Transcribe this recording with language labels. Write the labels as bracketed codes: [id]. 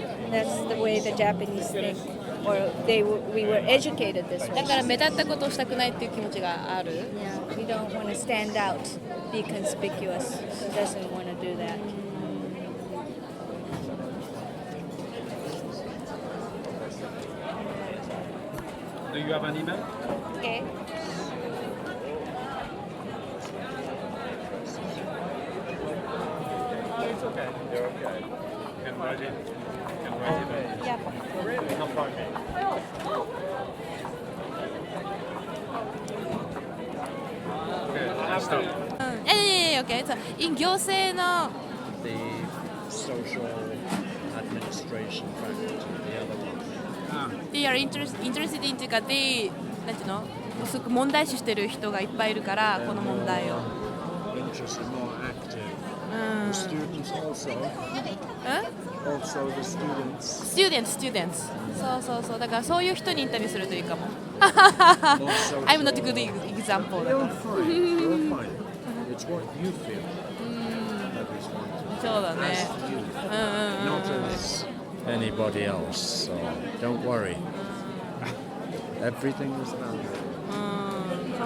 [en] That's the way the Japanese think, or we were educated this [ja] だから目立ったことをしたくないっていう気持ちがある [en] Yeah, we don't want to stand out, be conspicuous. She doesn't want to do that. Do you have an email? Okay. It's okay. You're okay. You can write it. You can write it. Yeah. You can find me. Okay, I stop. Okay. So, in [ja] 行政の [en] The social administration faculty, the other one. they are interested in [ja] っていうか [en] they [ja] なんていうのすごく問題視してる人がいっぱいいるからこの問題を [en] Interested, more active. The students also. [ja] うん [en] Also the students. students [ja] そうだからそういう人にインタビューするといいかも [en] More social. I'm not a good example [ja] だか [en] You're [ja] ら [en] fine. You're fine. It's what you feel. That is wanted. [ja] そうだね [en] As you. Not as anybody else. So don't worry. Everything is valid.